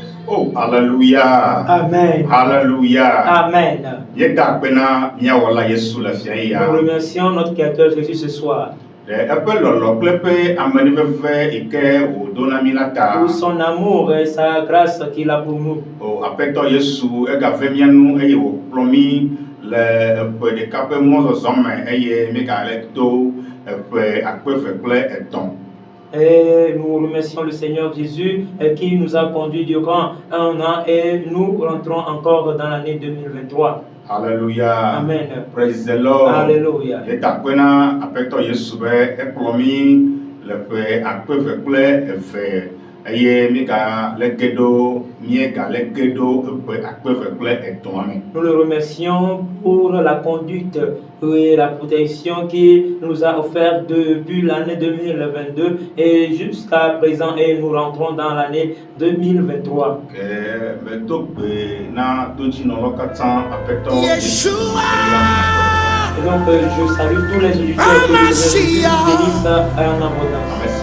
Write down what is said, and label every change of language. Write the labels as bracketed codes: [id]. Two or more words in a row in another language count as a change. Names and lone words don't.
[en] Oh, hallelujah. Amen. Hallelujah. Amen. [fr] Nous Nous remercions notre Créateur Jésus ce soir pour son amour et sa grâce qu'il a pour nous. [ee] Oh, apetɔ Yesu egave mía nu eye wòkplɔ mí le eƒe ɖeka ƒe mɔzɔzɔ me eye mígale to eƒe akpeve kple etɔ̃. [fr] Et nous remercions le Seigneur Jésus qui nous a conduits durant un an et nous rentrons encore dans l'année 2023. [en] Hallelujah. Amen. Praise the Lord. Hallelujah. [ee] Yetakpena apetɔ Yesu be ekplɔ mí le ƒe akpeve kple eve eye mígale ge ɖo míegale ge ɖo eƒe akpeve kple etɔ̃a me. [fr] Nous le remercions pour la conduite et la protection qu'il nous a offert depuis l'année 2022 et jusqu'à présent et nous rentrons dans l'année 2023. Et donc je salue tous les auditeurs que le Seigneur bénisse en abondance.